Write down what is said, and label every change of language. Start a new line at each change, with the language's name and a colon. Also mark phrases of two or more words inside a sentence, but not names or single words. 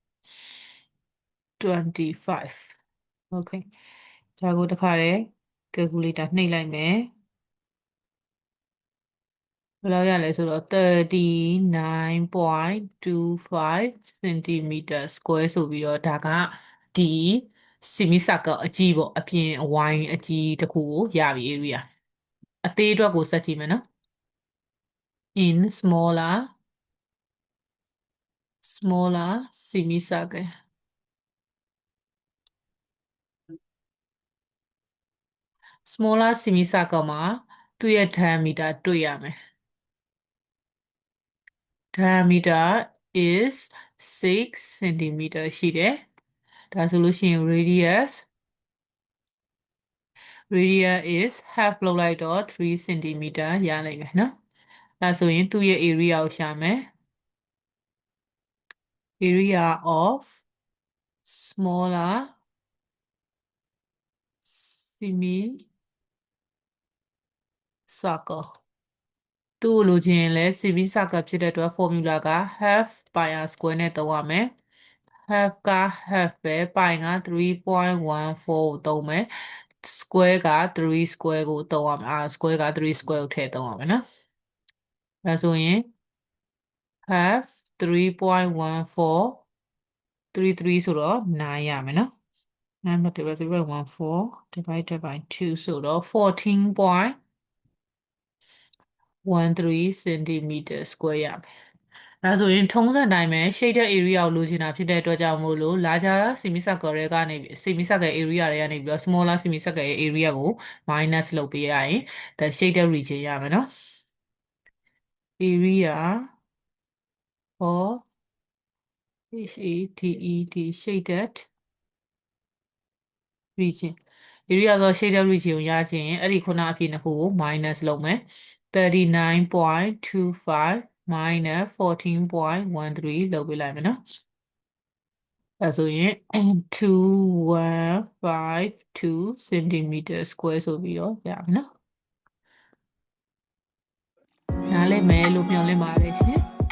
Burmese: 25 okay ဒါကိုတခါလေး calculator နှိပ်လိုက်မယ်ဘယ်လောက်ရလဲဆိုတော့39.25
English: cm square
Burmese: ဆိုပြီးတော့ဒါကဒီ
English: semi circle
Burmese: အကြီးပေါ့အပြင်အဝိုင်းအကြီးတစ်ခုကိုရပြီ area အသေးအတွက်ကိုစက်ကြည့်မယ်နော် in
English: smaller semicircle smaller semicircle
Burmese: မှာသူ့ရဲ့ diameter တွေ့ရမယ်
English: diameter is 6 cm
Burmese: ရှိတယ်ဒါဆိုလို့ရှိရင်
English: radius is half
Burmese: လုပ်လိုက်တော့3 cm ရနိုင်မယ်နော်ဒါဆိုရင်သူ့ရဲ့ area ကိုရှာမယ်
English: area of smaller semi circle
Burmese: သူ့ကိုလိုချင်ရင်လည်း
English: semi circle
Burmese: ဖြစ်တဲ့အတွက် formula က half
English: pi r square
Burmese: နဲ့သုံးရမယ် half က half ပဲ pi က3.14ကိုသုံးမယ် square က3 square ကိုသုံးရမယ်
English: r square
Burmese: က3 square ကိုထည့်သုံးရမယ်နော်ဒါဆိုရင် half 3.14 33ဆိုတော့9ရမယ်နော်
English: 9 multiplied 3.14 divided by 2
Burmese: ဆိုတော့
English: 14.13 centimeter square
Burmese: ရမယ်ဒါဆိုရင်ထုံးစံတိုင်းပဲ
English: shaded area
Burmese: ကိုလိုချင်တာဖြစ်တဲ့အတွက်ကြောင့်မို့လို့
English: larger semicircle
Burmese: တွေကနေ
English: semicircle area
Burmese: တွေကနေပြီးတော့
English: smaller semicircle
Burmese: ရဲ့ area ကို minus လုပ်ပေးရရင်
English: the shaded region
Burmese: ရမယ်နော်
English: area for shaded region area
Burmese: ဆို
English: shaded region
Burmese: ကိုရချင်ရင်အဲ့ဒီခုနအဖြစ်နှစ်ခုကို minus လုပ်မယ်39.25 minus 14.13လုပ်ပေးလိုက်မယ်နော်အဲဆိုရင်
English: 2152 centimeter square
Burmese: ဆိုပြီးတော့ရမယ်နော်နားလည်မယ်လို့မျှော်လင့်ပါတယ်ရှင်